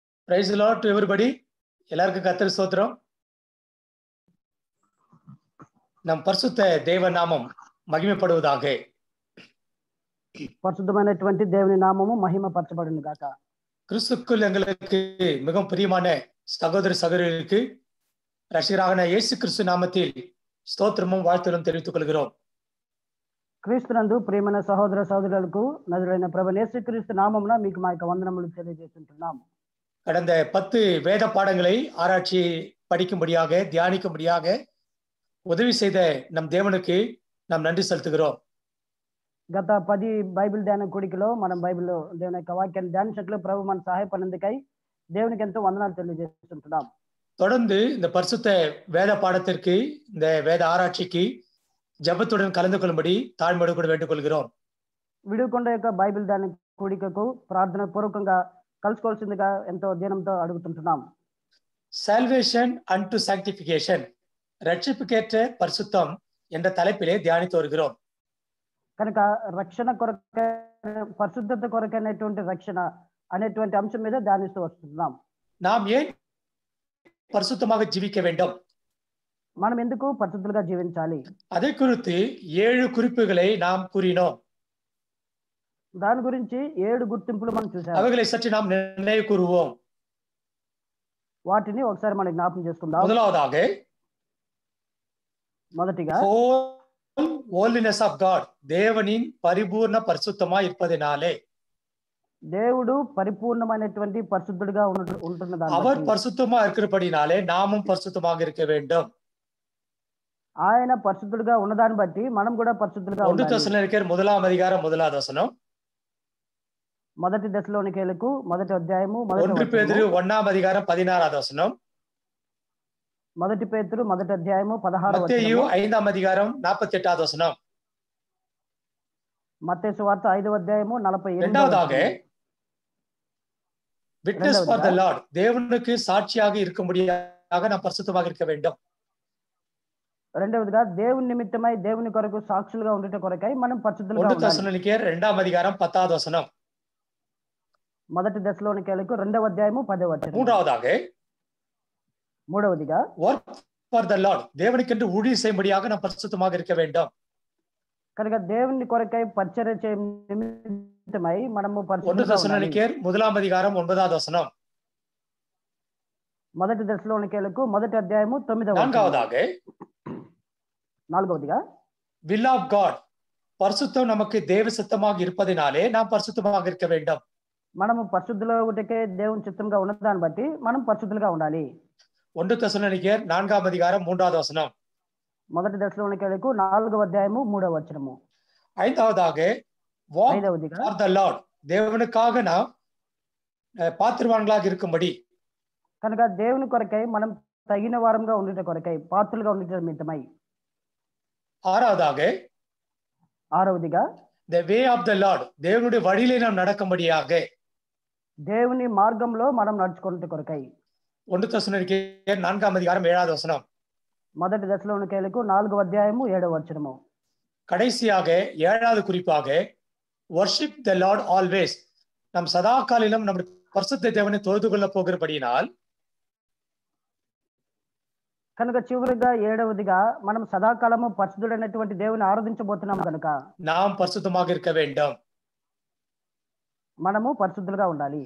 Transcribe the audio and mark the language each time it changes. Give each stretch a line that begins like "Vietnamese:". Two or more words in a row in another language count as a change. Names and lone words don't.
English: Praise the Lord to everybody.
Tamil: எல்லாருக்கும் கர்த்தர் ஸ்தோத்திரம். நம் பரிசுத்த தேவ நாமம் மகிமைப்படுவதாக.
Telugu: పరిశుద్ధమైనటువంటి దేవుని నామము మహిమపరచబడును గాక.
Tamil: கிறிஸ்துவுக்குள் எங்களுக்கு மிகவும் பிரியமான சகோதர சகோதரிகளுக்கு ரட்சகரான இயேசு கிறிஸ்து நாமத்தில் ஸ்தோத்திரமும் வாழ்த்துதலும் தெரிவித்துக் கொள்கிறோம்.
Telugu: క్రీస్తునందు ప్రియమైన సహోదర సహోదరులకు నజరుడైన ప్రభువైన యేసుక్రీస్తు నామమున మీకు మా యొక్క వందనములు తెలియజేస్తున్నాం.
Tamil: கடந்த 10 வேத பாடங்களை ஆராய்ச்சி படிக்கும்படியாக தியானிக்கும்படியாக உதவி செய்த நம் தேவனுக்கு நாம் நன்றி செலுத்துகிறோம்.
Telugu: గత 10 బైబిల్ ధ్యాన కూడికలో మనం బైబిల్లో దేవుని యొక్క వాక్యాన్ని ధ్యానించట్లు ప్రభు మన సహాయపడినందుకై దేవునికి ఎంతో వందనాలు తెలియజేస్తున్నాం.
Tamil: தொடர்ந்து இந்த பரிசுத்த வேத பாடத்திற்கு இந்த வேத ஆராய்ச்சிக்கு ஜெபத்துடன் கலந்து கொள்ளும்படி தாழ்மையோடு கூட வேண்டிக் கொள்கிறோம்.
Telugu: విడుకొండ యొక్క బైబిల్ ధ్యాన కూడికకు ప్రార్థన పూర్వకంగా కలుసుకోవాల్సిందిగా ఎంతో ధ్యానంతో అడుగుతుంటున్నాం.
English: salvation and sanctification,
Tamil: ரட்சிப்புக்கேற்ற பரிசுத்தம் என்ற தலைப்பிலே தியானித்து வருகிறோம்.
Telugu: కనుక రక్షణ కొరకే పరిశుద్ధత కొరకైనటువంటి రక్షణ అనేటువంటి అంశం మీద ధ్యానిస్తూ వస్తున్నాం.
Tamil: நாம் ஏன் பரிசுத்தமாக ஜீவிக்க வேண்டும்,
Telugu: మనం ఎందుకు పరిశుద్ధులుగా జీవించాలి,
Tamil: அதை குறித்து 7 குறிப்புகளை நாம் கூறினோம்.
Telugu: దాని గురించి 7 గుర్తింపులు మనం చూసాం.
Tamil: அவைகளை சற்று நாம் நினைவு கூறுவோம்.
Telugu: వాటిని ఒకసారి మనం జ్ఞాపకం చేసుకుందాం.
Tamil: முதலாவதாக
Telugu: మొదటిగా
English: holiness of God,
Tamil: தேவனின் பரிபூர்ண பரிசுத்தமாய் இருப்பதினாலே,
Telugu: దేవుడు పరిపూర్ణమైనటువంటి పరిశుద్ధుడిగా ఉంటున్నదాన్ని
Tamil: அவர் பரிசுத்தமா இருக்கிறபடினாலே நாமும் பரிசுத்தமாக இருக்க வேண்டும்.
Telugu: ఆయన పరిశుద్ధుడిగా ఉన్నదాన్ని బట్టి మనం కూడా పరిశుద్ధులుగా
Tamil: 1 தெசலோனிக்கேயர் 1ஆம் அதிகாரம் 1வது வசனம்,
Telugu: మొదటి దశలోనికేయులకు మొదటి అధ్యాయము
Tamil: 1 பேதுரு 1ஆம் அதிகாரம் 16வது வசனம்,
Telugu: మొదటి పేతురు మొదటి అధ్యాయము 16వ
Tamil: மத்தேயு
Telugu: వచనము,
Tamil: 5ஆம் அதிகாரம் 48வது వசனம்.
Telugu: మత్తయి సువార్త 5వ అధ్యాయము 48వ
Tamil: இரண்டாவதாக
Telugu: వచనము.
English: witness for the Lord,
Tamil: தேவனுக்கு சாட்சியாக இருக்கும்படியாக நாம் பரிசுத்தமாக இருக்க வேண்டும்.
Telugu: రెండవదిగా దేవుని నిమిత్తమై దేవుని కొరకు సాక్షులుగా ఉండుట కొరకై మనం పరిశుద్ధులుగా 1 ఉండాలి.
Tamil: தெசலோனிக்கேயர் 2ஆம் அதிகாரம் 10வது వசனம்.
Telugu: మొదటి దశలోనికేయులకు 2వ అధ్యాయము 10వ వచనం.
Tamil: மூன்றாவதாக
Telugu: మూడవదిగా
English: work for the Lord,
Tamil: தேவனுக்கென்று ஊழியம் செய்யும்படியாக நாம் பரிசுத்தமாக இருக்க வேண்டும்.
Telugu: కనుక దేవుని కొరకై పరిచర్య చేయ నిమిత్తమై మనము 1 పరిశుద్ధులుగా ఉండాలి.
Tamil: தெசலோனிக்கேயர் 1ஆம் அதிகாரம் 9வது வசனம்.
Telugu: మొదటి దశలోనికేయులకు మొదటి అధ్యాయము 9వ వచనం.
Tamil: நான்காவதாக
Telugu: నాలుగవదిగా
English: will of God,
Tamil: பரிசுத்தம் நமக்கு தேவ சித்தமாக இருப்பதினாலே நாம் பரிசுத்தமாக இருக்க வேண்டும்.
Telugu: మనము పరిశుద్ధులుగా ఉంటకే దేవుని చిత్తంగా ఉన్నదాన్ని బట్టి మనం పరిశుద్ధులుగా ఉండాలి.
Tamil: 1 தெசலோனிக்கேயர் 4ஆம் அதிகாரம் 3வது வசனம்.
Telugu: మొదటి దశలోనికేయులకు 4వ అధ్యాయము 3వ వచనము.
Tamil: ஐந்தாவதாக walk
Telugu: ఐదవదిగా
English: for the Lord,
Tamil: தேவனுக்காக நாம் பாத்திரவான்களாக இருக்கும்படி.
Telugu: కనుక దేవుని కొరకై మనం తగిన వారంగా ఉండుట కొరకై పాత్రులుగా ఉండుట నిమిత్తమై.
Tamil: ஆறாவதாக
Telugu: ఆరవదిగా
English: the way of the Lord,
Tamil: தேவனுடைய வழியிலே நாம் நடக்கும்படியாக.
Telugu: దేవుని మార్గంలో మనం నడుచుకున్నట కొరకై.
Tamil: 1 தெசலோனிக்கேயர் 4ஆம் அதிகாரம் 7வது வசனம்.
Telugu: మొదటి దశలోనికేయులకు 4వ అధ్యాయము 7వ వచనము.
Tamil: கடைசியாக 7வது குறிப்பாக
English: worship the Lord always,
Tamil: நாம் சதா காலிலும் நம்முடைய பரிசுத்த தேவனை தொழுது கொள்ள போகிறபடியினால்,
Telugu: కనుక చివరిగా 7వదిగా మనం సదాకాలము పరిశుద్ధుడైనటువంటి దేవుని ఆరాధించబోతున్నాం కనుక
Tamil: நாம் பரிசுத்தமாக இருக்க வேண்டும்.
Telugu: మనము పరిశుద్ధులుగా ఉండాలి.